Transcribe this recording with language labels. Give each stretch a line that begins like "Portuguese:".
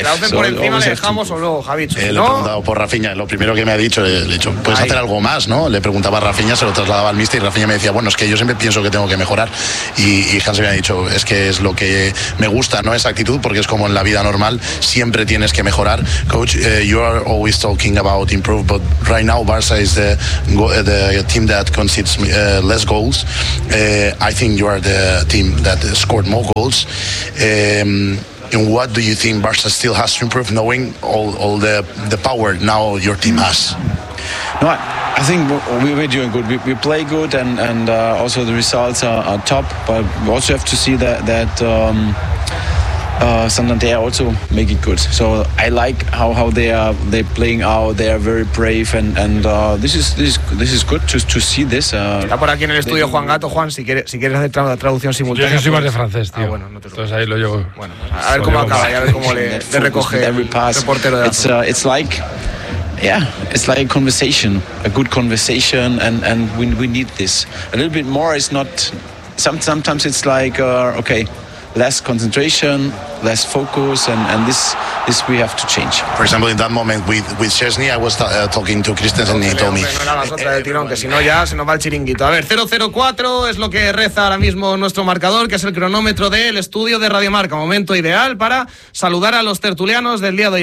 Spanish: Claro, por encima le dejamos o luego, Javich. Le he preguntado por Rafinha, lo primero que me ha dicho, le he dicho, puedes hacer algo más, ¿no? Le preguntaba a Rafinha, se lo trasladaba al míster y Rafinha me decía, bueno, es que yo siempre pienso que tengo que mejorar. Y Hansi me ha dicho, es que es lo que me gusta, ¿no? Esa actitud, porque es como en la vida normal, siempre tienes que mejorar.
English: Coach, you are always talking about improve, but right now Barça is the team that concedes less goals. I think you are the team that scored more goals. And what do you think Barça still has to improve, knowing all the power now your team has? No, I think we're doing good. We play good, and also the results are top. But we also have to see that Santander also make it good. So I like how they're playing out. They are very brave, and this is good to see this.
Spanish: Está por aquí en el estudio Juan Gato. Juan, si quieres hacer traducción simultánea. Yo soy más de francés, tío. Ah, bueno, no te preocupes. Entonces ahí lo llevo. Bueno, a ver cómo acaba, y a ver cómo le recoge
English: every pass.
Spanish: El reportero de Azul.
English: It's like, yeah, it's like a conversation, a good conversation, and we need this. A little bit more is not. Sometimes it's like okay. Less concentration, less focus, and this we have to change. For example, in that moment with Chesney, I was talking to Christensen and he told me.
Spanish: Que si no ya se nos va el chiringuito. A ver, 0-0-4 es lo que reza ahora mismo nuestro marcador, que es el cronómetro del estudio de Radio Marca. Momento ideal para saludar a los tertulianos del día de hoy.